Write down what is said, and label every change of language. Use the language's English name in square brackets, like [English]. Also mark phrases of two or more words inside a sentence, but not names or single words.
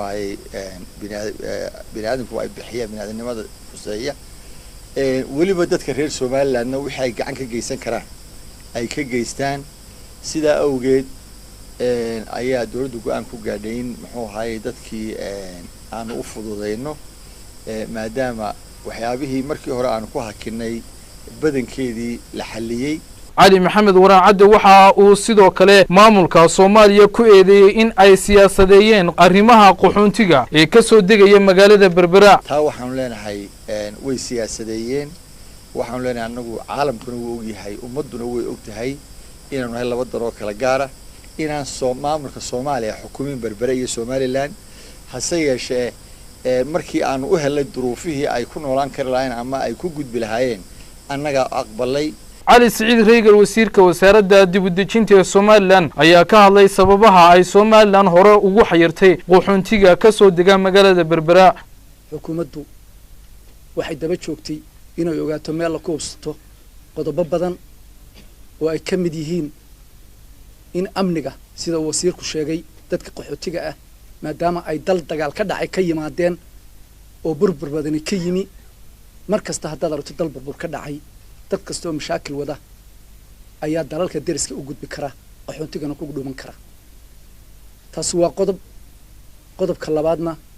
[Somali] bini'aadamku ay bixiyaan bini'aadanimada xuseeya waliba dadka reer Soomaalilandna wixii ay gacan ka geysan karaan ay ka geystaan sida awgeed ayaa dawladdu go'aan ku gaadhay in dadkii aanu u fududeyno maadaama waxyaabihii markii hore aanu ku hakinay badankeedii la xaliyay. علي محمد وران عدي waxa uu sidoo kale maamulka Soomaaliya ku eedeeyay in ay siyaasadeeyeen arrimaha qaxoontiga ee ka soo degaya magaalada Berbera. taa waxaan leenahay way siyaasadeeyeen waxaan leenahay anagu caalamkuna wuu og yahay ummaduna way og tahay inaanu hay laba daro kala gaara inaan maamulka Soomaaliya xukuumin Berbera iyo Somaliland hase yeeshee markii aanu u helay duruufihii ay ku noolaan kar lahayn ama ay ku gudbi lahaayeen annaga aqbalay. علي سعيد ريغل wasiirka wasaaradda dibadejinta ee Soomaaliland ayaa ka hadlay sababaha ay Soomaaliland hore ugu xayirtay qaxoontiga ka soo degan magaalada Berbera. xukuumaddu waxay daba joogtay inay ogaato meel la ku hubsato qodobo badan oo ay ka mid yihiin in amniga sida wasiirku sheegay dadka qaxootiga ah maadaama ay dal dagaal ka dhacay ka yimaadeen oo burbur badan ka yimi markasta haddaad aragto dal burbur ka dhacay dad kastoo mashaakil wada ayaa dalalka deriska u gudbi kara qaxoontigana ku dhuuman kara taas waa qodobka labaadna